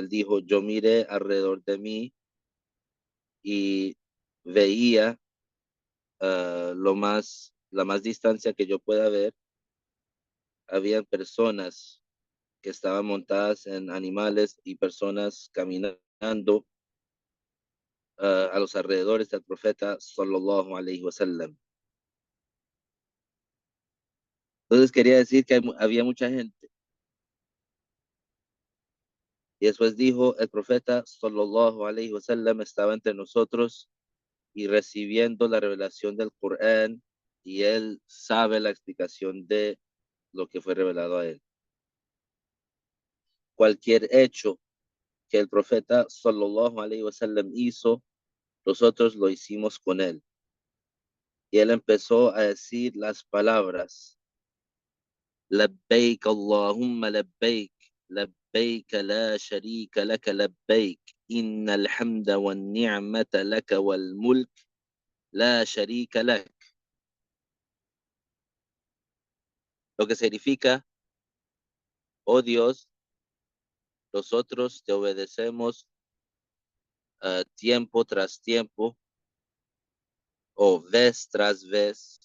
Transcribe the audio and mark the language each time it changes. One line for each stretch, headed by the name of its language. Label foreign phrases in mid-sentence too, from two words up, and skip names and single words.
Spanish: Él dijo, yo miré alrededor de mí y veía la más distancia que yo pueda ver, habían personas que estaban montadas en animales y personas caminando a los alrededores del profeta
Arabic: صلى الله عليه وسلم.
Spanish: Entonces quería decir que había mucha gente. Y después dijo, el profeta
Arabic: صلى الله عليه وسلم
Spanish: estaba entre nosotros y recibiendo la revelación del Corán, y él sabe la explicación de lo que fue revelado a él. Cualquier hecho que el profeta
Arabic: صلى الله عليه وسلم
Spanish: hizo, nosotros lo hicimos con él. Y él empezó a decir las palabras,
Arabic: لبيك اللهم لبيك، لبيك لا شريك لك لبيك، إن الحمد والنعمة لك والملك لا شريك لك.
Spanish: Lo que significa, oh Dios, nosotros te obedecemos tiempo tras tiempo o vez tras vez.